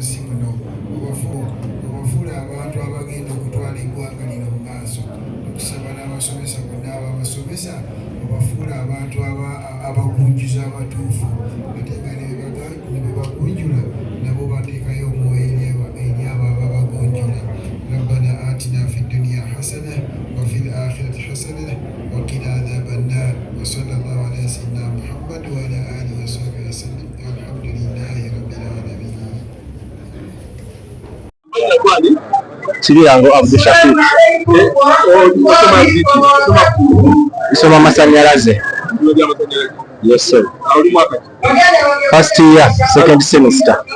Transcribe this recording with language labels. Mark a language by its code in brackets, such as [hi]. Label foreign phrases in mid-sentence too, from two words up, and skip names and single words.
[lg] nsi muno obafuula abantu abagenda okutwala eggwanga lino mu maaso tukusaba n'abasomesa bonna ababasomesa obafuula abantu abagunjuza abatuufu ate nga ne bwe bagunjula nabo bateekayo omwoyo eri abo ababagunjula [ar] ربنا آتنا في الدنيا حسنة وفي الآخرة حسنة وقنا عذاب النار وصلى الله على سيدنا محمد وعلى آله وصحبه وسلم والحمد لله رب العالمين. [lg] Kiriyango Abdul Shafiq isoma masanyalaze. [en] Yes sir. First year, second semester.